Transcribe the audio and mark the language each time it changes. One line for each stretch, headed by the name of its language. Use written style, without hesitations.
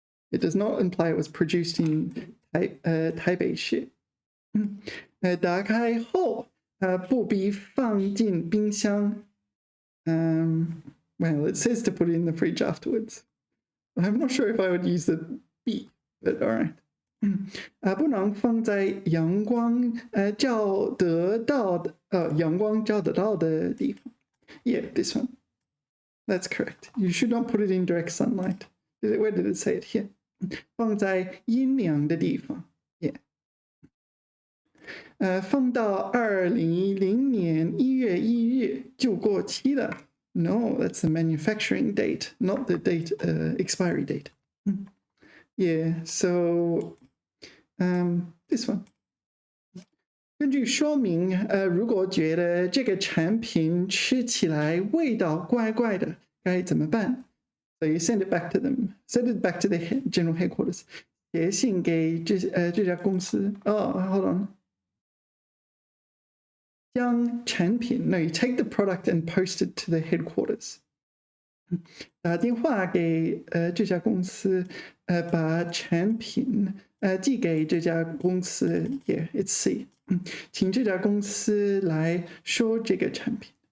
English: It does not imply it was produced in 台北市。
Chinese: 打开后，不必放进冰箱。
English: Well, it says to put it in the fridge afterwards. I'm not sure if I would use the be, but all right.
Chinese: 不能放在阳光照得到的地方。
English: Yeah, this one. That's correct. You should not put it in direct sunlight. Where did it say it? Here.
Chinese: 放在阴凉的地方。 Yeah. 放到2010年1月1日就过期了。
English: No, that's the manufacturing date, not the date expiry date. Yeah, so this one.
Chinese: 根据说明，如果觉得这个产品吃起来味道怪怪的，该怎么办？
English: So you send it back to them. Send it back to the general headquarters.
Chinese: 写信给这家公司。
English: Hold on.
Chinese: 将产品
English: No, you take the product and post it to the headquarters.
Chinese: 打电话给这家公司，把产品寄给这家公司。
English: Yeah, it's C.
Chinese: 请这家公司来说这个产品。